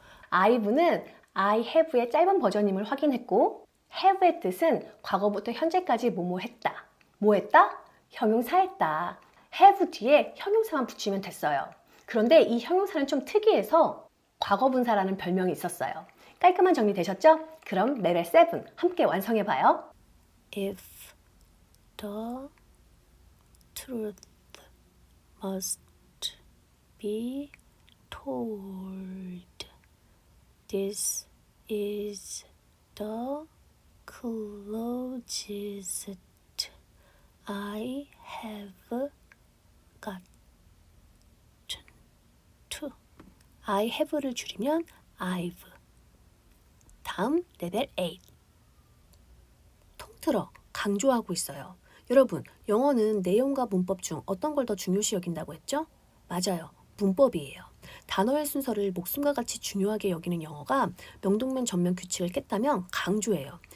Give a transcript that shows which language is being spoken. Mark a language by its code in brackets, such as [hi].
[ko] I've는 I have의 짧은 버전임을 확인했고 have의 뜻은 과거부터 현재까지 뭐뭐 했다. 뭐 했다? 형용사 했다. have 뒤에 형용사만 붙이면 됐어요. 그런데 이 형용사는 좀 특이해서 과거분사라는 별명이 있었어요. 깔끔한 정리 되셨죠? 그럼 레벨 7 함께 완성해봐요. [en] If the truth must be told, this is the closest I have gotten to. [ko] I have를 줄이면 I've. 다음 레벨 8. 통틀어 강조하고 있어요. 여러분, 영어는 내용과 문법 중 어떤 걸 더 중요시 여긴다고 했죠? 맞아요. 문법이에요. 단어의 순서를 목숨과 같이 중요하게 여기는 영어가 명동면 전면 규칙을 깼다면 강조해요.